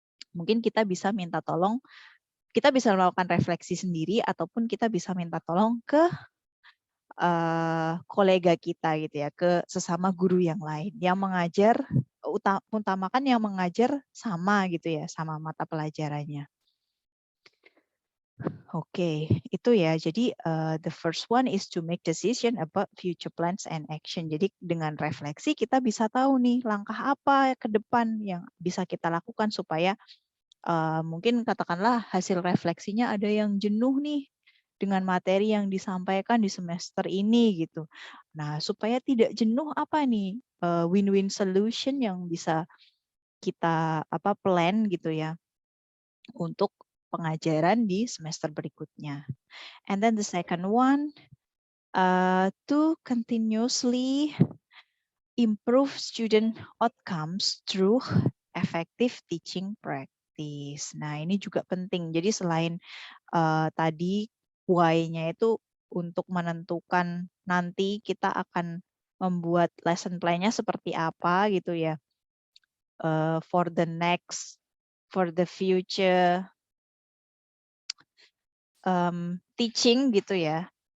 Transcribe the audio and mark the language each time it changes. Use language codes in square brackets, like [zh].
[id] Mungkin kita bisa minta tolong, kita bisa melakukan refleksi sendiri ataupun kita bisa minta tolong ke kolega kita gitu ya, ke sesama guru yang lain yang mengajar, utamakan yang mengajar sama gitu ya, sama mata pelajarannya. Oke, itu ya. Jadi [en] the first one is to make decision about future plans and action. [id] Jadi dengan refleksi kita bisa tahu nih langkah apa ke depan yang bisa kita lakukan supaya mungkin katakanlah hasil refleksinya ada yang jenuh nih dengan materi yang disampaikan di semester ini gitu. Nah, supaya tidak jenuh apa nih win-win solution yang bisa kita plan gitu ya untuk pengajaran di semester berikutnya. [en] And then the second one, to continuously improve student outcomes through effective teaching practice. [id] Nah, ini juga penting. Jadi selain tadi why-nya itu untuk menentukan nanti kita akan membuat lesson plan-nya seperti apa gitu ya. [en] For the future teaching [id] gitu ya.